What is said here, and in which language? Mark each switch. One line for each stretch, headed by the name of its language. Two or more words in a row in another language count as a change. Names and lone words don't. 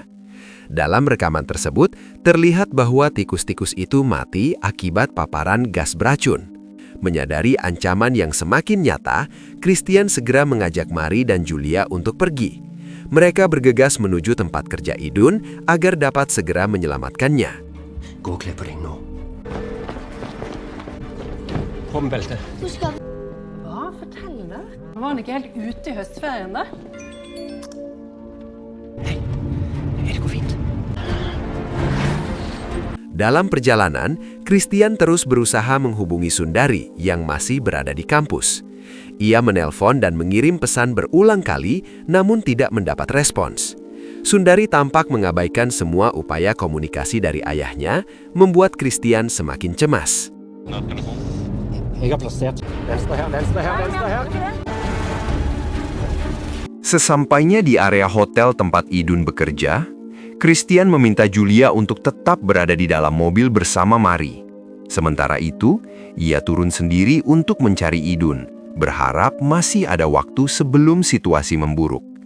Indonesian: Dalam rekaman tersebut, terlihat bahwa tikus-tikus itu mati akibat paparan gas beracun. Menyadari ancaman yang semakin nyata, Christian segera mengajak Mari dan Julia untuk pergi. Mereka bergegas menuju tempat kerja Idun agar dapat segera menyelamatkannya.
Norwegian: Gå og kle på deg nå. På med beltet. Hvor skal vi? Hva? Fortell det. Var han ikke helt ute i høstferien da? Det går fint.
Indonesian: Dalam perjalanan, Christian terus berusaha menghubungi Sundari yang masih berada di kampus. Ia menelpon dan mengirim pesan berulang kali, namun tidak mendapat respons. Sundari tampak mengabaikan semua upaya komunikasi dari ayahnya, membuat Christian semakin cemas.
Norwegian: Jeg har plassert venstre her, venstre her, venstre her.
Indonesian: Sesampainya di area hotel tempat Idun bekerja, Christian meminta Julia untuk tetap berada di dalam mobil bersama Mari. Sementara itu, ia turun sendiri untuk mencari Idun, berharap masih ada waktu sebelum situasi memburuk.